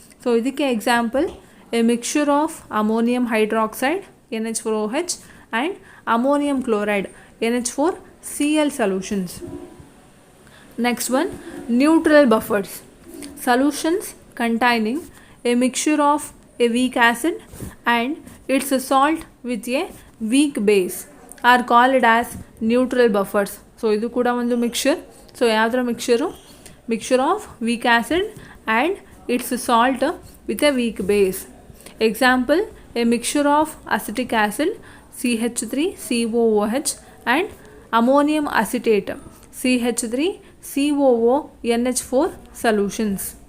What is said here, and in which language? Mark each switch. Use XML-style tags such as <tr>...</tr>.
<en>So ಇದಕ್ಕೆ example, a mixture of ammonium hydroxide NH4OH and ammonium chloride NH4Cl solutions. Next one, neutral buffers. Solutions containing a mixture of a weak acid and its salt with a weak base are called as neutral buffers.</en> <kn>So ಇದು ಕೂಡ ಒಂದು mixture. So ಯಾವುದರ mixture?</kn> <en>Mixture of weak acid and its salt with a weak base. Example, a mixture of acetic acid CH3COOH and ammonium acetate CH3COONH4 solutions.</en>